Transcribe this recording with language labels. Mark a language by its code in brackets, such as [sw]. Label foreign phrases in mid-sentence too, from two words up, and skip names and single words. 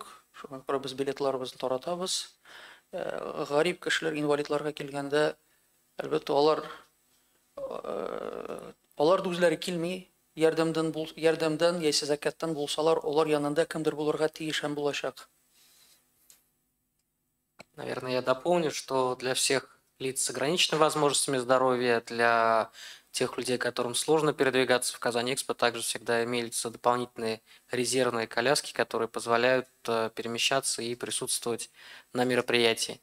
[tt] Шуңа күрә без билетларыбызны таратабыз. Гарип кешеләр, инвалидларга килгәндә, әлбәттә алар да үзләре килми, ярдәмдән яисә зәкаттан булсалар, алар янында кемдер булырга тиеш һәм булачак. [ru] Наверное, я дополню, что для всех лиц с ограниченными возможностями здоровья, для тех людей, которым сложно передвигаться в Казань Экспо, также всегда имеются дополнительные резервные коляски, которые позволяют перемещаться и присутствовать на мероприятии.